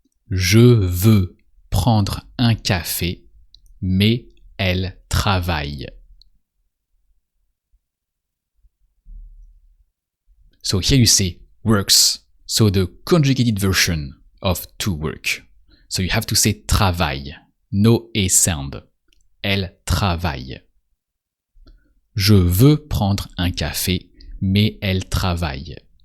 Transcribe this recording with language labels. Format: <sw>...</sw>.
<fr>Je veux prendre un café, mais elle travaille.</fr> <en>So here you say works, so the conjugated version of to work. So you have to say travaille, no A sound.</en> <fr>Elle travaille. Je veux prendre un café, mais elle travaille.</fr>